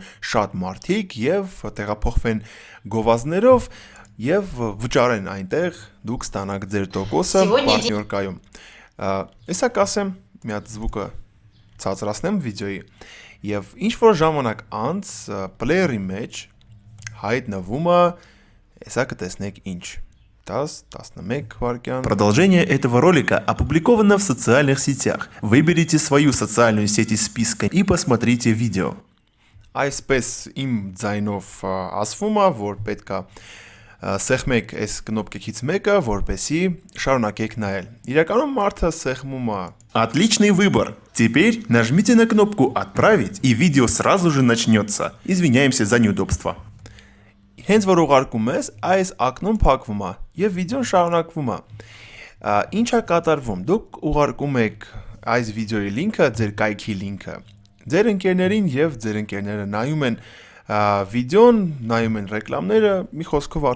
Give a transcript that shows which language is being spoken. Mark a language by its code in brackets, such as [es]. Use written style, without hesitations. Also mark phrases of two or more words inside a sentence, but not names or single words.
[hy] շատ մարդիկ եւ տեղափոխվեն գովազներով եւ վճարեն այնտեղ, դուք ստանաք ձեր տոկոսը պարտներկայում։ Հեսա կասեմ, մի հատ զվուկը ցածրացնեմ վիդեոյի եւ ինչ որ ժամանակ անց պլեյերի մեջ հայտնվում է, հեսա կտեսնեք ինչ։ 10-11 վայրկյան։ [ru] Продолжение этого ролика опубликовано в социальных сетях. Выберите свою социальную сеть из списка и посмотрите видео. [hy] Այսպես իմ ձայնով ասվում է, որ պետք է սեղմեք այս կնոպկեքից մեկը, որպեսզի շարունակեք նայել։ Իրականում մարդը սեղմում է։ [ru] Отличный выбор. Теперь нажмите на кнопку «Отправить» и видео сразу же начнется. Извиняемся за неудобство. [hy] Հենց որ ուղարկում ես, այս ակնում փակվում է եւ վիդեոն շարունակվում է։ Ինչ է կատարվում։ Դուք ուղարկում եք այս վիդեոյի լինքը, ձեր կայքի լինքը ձեր ընկերներին եւ ձեր ընկերները նայում են վիդեոն, նայում են ռեկլամները, մի խոսքով